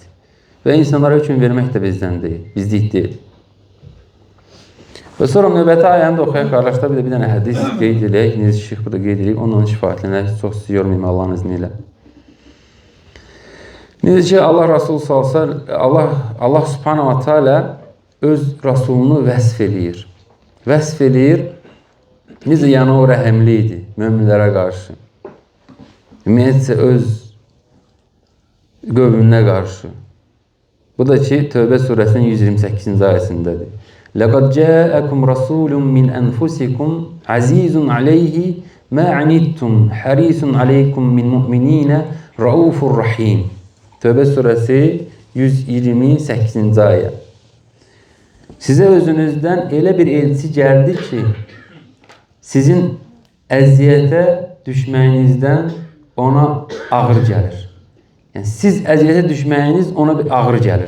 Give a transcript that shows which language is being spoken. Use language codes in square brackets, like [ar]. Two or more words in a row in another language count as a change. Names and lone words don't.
[az] Və insanlara hökm vermək də bizdən deyil, bizlik deyil. Və sonra növbəti ayəni də oxuyaq, qardaşlar, bir dənə hədis qeyd edək, necə şeyx burada qeyd edək, ondan şifayətlənək, çox sizi yormayayım Allahın izni ilə. Necə ki, [ar] الله سبحانه وتعالى [az] öz Rasulunu vəsf eləyir. Vəsf eləyir, necə yəni o rəhəmli idi möminlərə qarşı. Ümumiyyətcə öz qövmünə qarşı. Bu da ki, Tövbə surəsinin 128-ci ayəsindədir. [ar] لَقَدْ جَاءَكُمْ رَسُولٌ مِّنْ أَنْفُسِكُمْ عَزِيزٌ عَلَيْهِ مَا عَنِدْتُمْ حَرِيصٌ عَلَيْكُمْ مِنْ مُؤْمِنِينَ رَؤُوفٌ رَحِيمٌ. [az] Tövbə surəsi 128-ci ayə. Sizə özünüzdən elə bir elçi gəldi ki, sizin əziyyətə düşməyinizdən ona ağır gəlir. Yəni, siz əziyyətə düşməyiniz ona bir ağır gəlir.